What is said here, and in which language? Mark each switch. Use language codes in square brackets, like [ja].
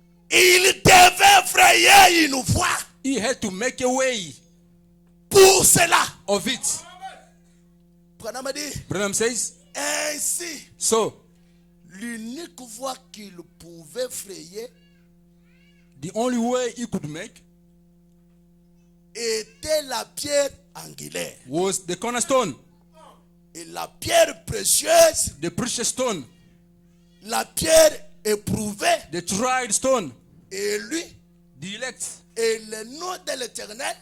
[fr] Il devait frayer une voie [en] He had to make a way [fr] pour cela. [en] of it. [fr] Branham dit, [en] Branham says, [fr] ainsi, [en] so [fr] l'unique voie qu'il pouvait frayer [en] the only way he could make [fr] était la pierre angulaire. [en] was the cornerstone, [fr] Et la pierre précieuse, [en] the precious stone, [fr] la pierre éprouvée, [en] the tried stone, [fr] et lui, [en] the elect, [fr] et le nom de l'Éternel